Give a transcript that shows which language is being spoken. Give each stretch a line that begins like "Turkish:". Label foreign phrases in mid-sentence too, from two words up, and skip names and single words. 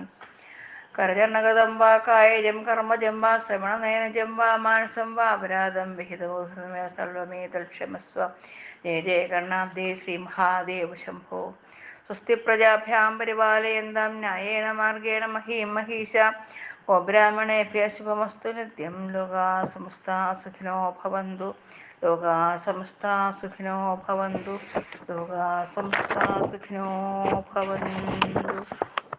Sanskrit: കരചരണഗതം വാ കായജം കർമ്മജം വാ ശ്രവണനയനജം വാ മാനസം വാ അപരാധം വിഹിതോ സർവമേതൽക്ഷമസ്വ. ജയ ജയ കർണാബ്ദേ ശ്രീ മഹാദേവ ശംഭോ. സ്വസ്തി പ്രജാഭ്യാം പരിപാലയന്താം ന്യായേന മാർഗേണ മഹീം മഹീശാ. ഓ ബ്രാഹ്മണേഭ്യഃ ശുഭമസ്തു നിത്യം. ലോകാ സമസ്താ സുഖിനോ ഭവന്തു. ലോകാ സമസ്താ സുഖിനോ ഭവന്തു. ലോകാ സമസ്താ സുഖിനോ ഭവന്തു.